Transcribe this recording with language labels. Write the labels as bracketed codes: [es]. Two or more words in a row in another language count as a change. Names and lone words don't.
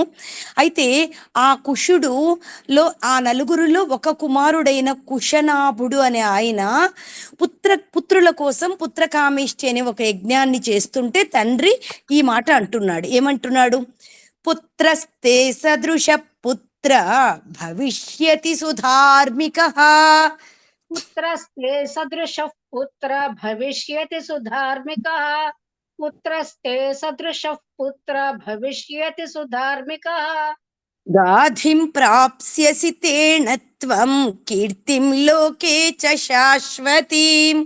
[te] అయితే ఆ కుశుడులో ఆ నలుగురులో ఒక కుమారుడైన కుశనాభుడు అనే ఆయన పుత్రుల కోసం పుత్రకామేష్టి అనే ఒక యజ్ఞాన్ని చేస్తుంటే తండ్రి ఈ మాట అంటున్నాడు. [sa] ఏమంటున్నాడు, పుత్రస్తే సదృశ పుత్ర భవిష్యతి సుధార్మికః, पुत्रस्ते सदृशः पुत्र भविष्यति सुधार्मिकः पुत्रस्ते सदृशः पुत्र भविष्यति सुधार्मिकः गाधिं प्राप्स्यसि तेन त्वं कीर्तिं लोके च शाश्वतीम्,